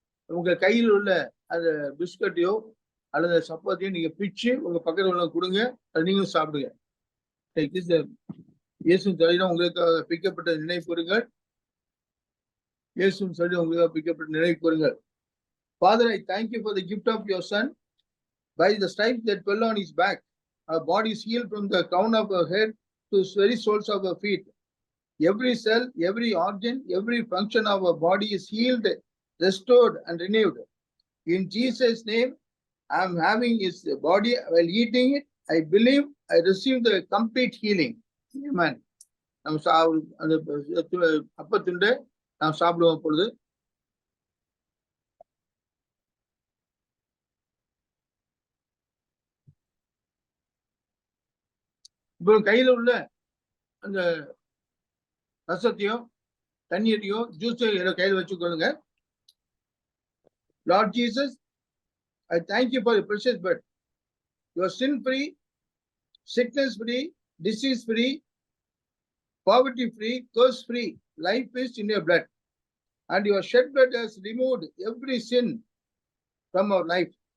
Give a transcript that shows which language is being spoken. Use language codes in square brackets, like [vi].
[ta] உங்க கையில் உள்ள அந்த பிஸ்கட்டையோ அல்லது சப்பாத்தியோ நீங்க பிச்சு உங்க பக்கத்துல உள்ள கொடுங்க, அது நீங்களும் சாப்பிடுங்க. இயேசுவின் சரீரம் உங்களுக்காக பிக்கப்பட்ட நினைவு கூறுங்கள். இயேசுவின் சரீரம் உங்களுக்காக பிக்கப்பட்ட நினைவு கூறுங்கள். [en] Father, I thank you for the gift of your son. By the stripes that fell on his back, our body is healed from the crown of our head to the very soles of our feet. Every cell, every organ, every function of our body is healed, restored, and renewed. In Jesus' name, I am having his body while eating it. I believe I received the complete healing. Amen. [ta] நம்ம அந்த அப்பத்துண்டு நாம் சாப்பிடுவோம் பொழுது இப்போ கையில உள்ள அந்த ரசத்தையும் தண்ணீரையும் ஜூஸையும் கையில் வச்சுக்கொள்ளுங்க. [en] Lord Jesus, I thank you for your precious blood. You are sin free, sickness free, disease free, poverty free, curse free. Life is in your blood, and your shed blood has removed every sin from our life.